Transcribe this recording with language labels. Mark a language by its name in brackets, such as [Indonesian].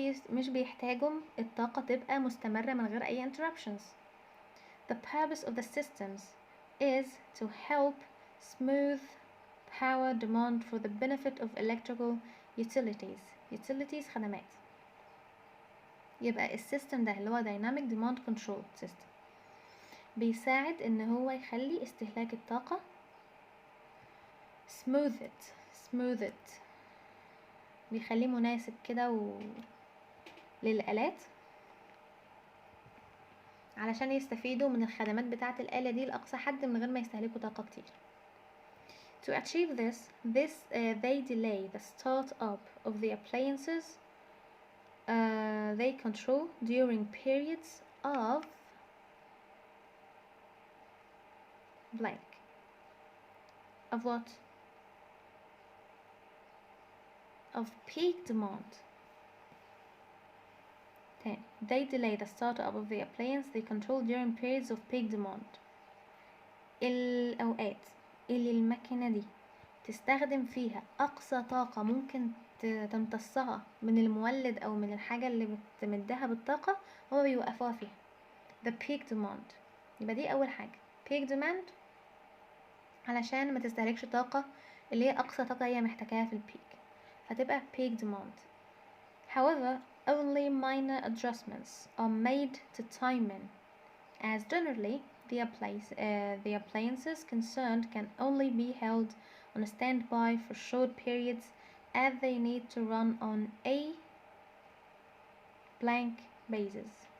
[Arabic] مش بيحتاجوا الطاقة تبقى مستمرة من غير أي interruptions. [English] The purpose of the systems is to help smooth power demand for the benefit of electrical utilities. [Arabic] Utilities خدمات. يبقى السيستم ده اللي هو dynamic demand control system بيساعد ان هو يخلي استهلاك الطاقة [English] smooth it [Arabic] بيخليه مناسب كده للآلات علشان يستفيدوا من الخدمات بتاعة الآلة دي لأقصى حد من غير ما يستهلكوا طاقة كتير. [English] To achieve this, they delay the start up of the appliances they control during periods of blank. Of what? Of peak demand. They delay the startup of the appliance they control during periods of peak demand. [Arabic] الأوقات اللي الماكينة دي تستخدم فيها أقصى طاقة ممكن تمتصها من المولد أو من الحاجة اللي بتمدها بالطاقة، هو بيوقفوها فيها. [English] The peak demand. [Arabic] يبقى دي أول حاجة peak demand علشان ما تستهلكش طاقة اللي هي أقصى طاقة هي محتاجاها في البيك، فتبقى peak demand. [English] However, only minor adjustments are made to timing, as generally the appliances concerned can only be held on standby for short periods as they need to run on a blank basis.